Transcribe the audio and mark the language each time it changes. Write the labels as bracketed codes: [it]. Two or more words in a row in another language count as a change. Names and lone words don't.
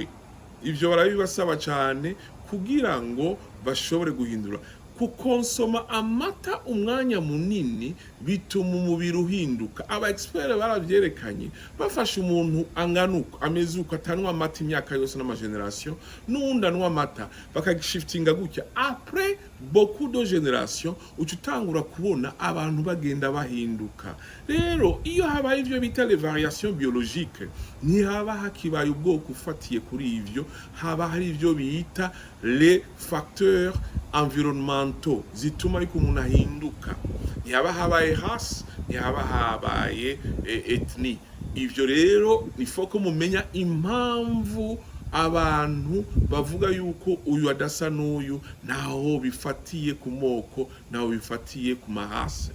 [rn] Ivyo barabibasaba cyane kugira ngo bashobore guhindura. Kukonsoma amata umwanya munini bituma umubiri uhinduka. Aba expert baravyerekanye, bafashe umuntu anganuka amezuka atanwa amata imyaka yose n'amageneration, n'undi anwa amata bakagishiftinga gutya, [fr] après beaucoup de génération [rn] uca utangura kubona abantu bagenda bahinduka. Rero iyo habaye ivyo bita [fr] les variations biologiques, [rn] ntihaba hakibaye ubwoko ufatiye kuri ivyo, haba hari ivyo bita [fr] les facteurs environnementaux [rn] zituma ariko umuntu ahinduka. Ntihaba habaye race, ntihaba habaye ethnie. Ivyo rero nifo ko mumenya impamvu abantu bavuga yuko uyu adasa n'uyu, naho bifatiye ku moko, naho bifatiye ku mahase.